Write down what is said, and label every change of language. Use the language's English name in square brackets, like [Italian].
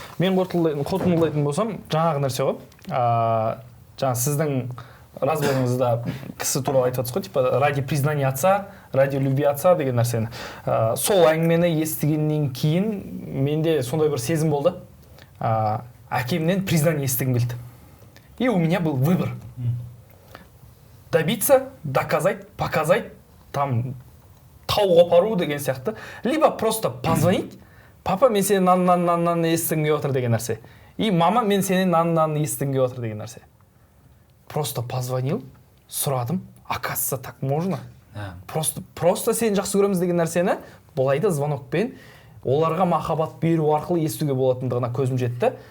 [Kazakh] Мен қорытындылайтын болсам, жаңағы нәрсе ғой. Жаңа сіздің разборыңызда кісі туралы айтып жатсыз ғой, [Russian] типа ради признания отца, ради любви отца [Kazakh] деген нәрсені. Сол әңгімені естігеннен кейін менде сондай бір сезім болды. Әкемнен признание естігім келді. [Russian] И у меня был выбор. Добиться, доказать, показать, [Kazakh] там тау қопару деген сияқты. [Russian] Либо просто позвонить, папа, [Kazakh] мен сенің нан естігім келіп отыр деген нәрсе. [Russian] И мама, [Kazakh] мен сенің нан естігім келіп отыр деген нәрсе. [Russian] Просто позвонил, [Kazakh] сұрадым, [Russian] оказывается, так можно. [Kazakh] просто сені жақсы көреміз деген нәрсені былай да звонокпен оларға махаббат беру арқылы естуге болатындығына көзім жетті.